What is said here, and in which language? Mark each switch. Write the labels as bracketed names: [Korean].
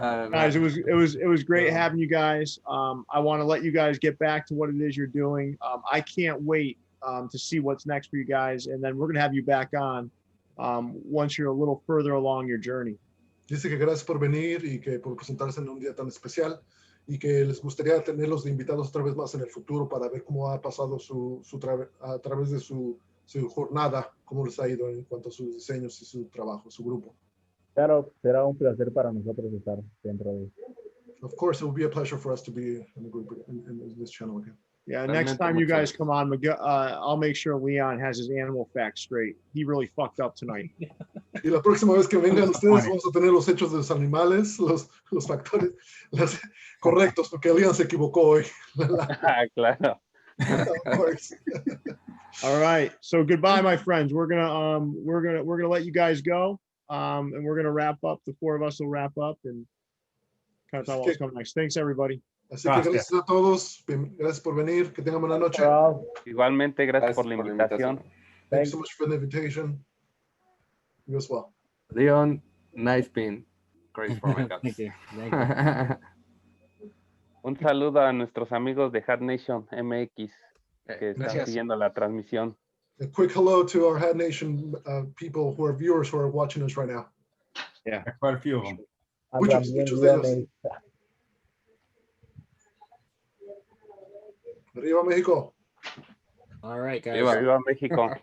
[English] Guys, it was great having you guys. I want to let you guys get back to what it is you're doing. I can't wait to see what's next for you guys, and then we're gonna have you back on once you're a little further along your journey. [Spanish] Dice que gracias por venir y que por presentarse en un día tan especial y que les gustaría tenerlos de invitados otra vez más en el futuro para ver cómo ha pasado a través de su jornada, cómo les ha ido en cuanto a sus diseños y su trabajo, su grupo. Claro, será un placer para nosotros estar dentro de. [English] Of course, it will be a pleasure for us to be in the group in this channel again. Yeah, next time you guys come on, I'll make sure Leon has his animal facts straight. He really fucked up tonight. [Spanish] Y la próxima vez que vengan ustedes vamos a tener los hechos de los animales, los factores correctos, porque Leon se equivocó hoy. Claro. [English] Of course. All right. So goodbye, my friends. We're gonna let you guys go. And we're gonna wrap up. The four of us will wrap up and kind of talk what's coming next. Thanks, everybody. [Spanish] Así que gracias a todos. Gracias por venir. Que tengan buena noche. Igualmente, gracias por la invitación. [English] Thank you so much for the invitation. You as well. Leon, nice pin. Great for my guts. Thank you. Thank you. [Spanish] Un saludo a nuestros amigos de Hat Nation MX que están Gracias. siguiendo la transmisión. [English] A quick hello to our Hat Nation people who are viewers who are watching us right now. Yeah, quite a few of them. [Spanish] Muchos de ellos. Arriba México. [English] All right, guys. [Spanish] Viva México.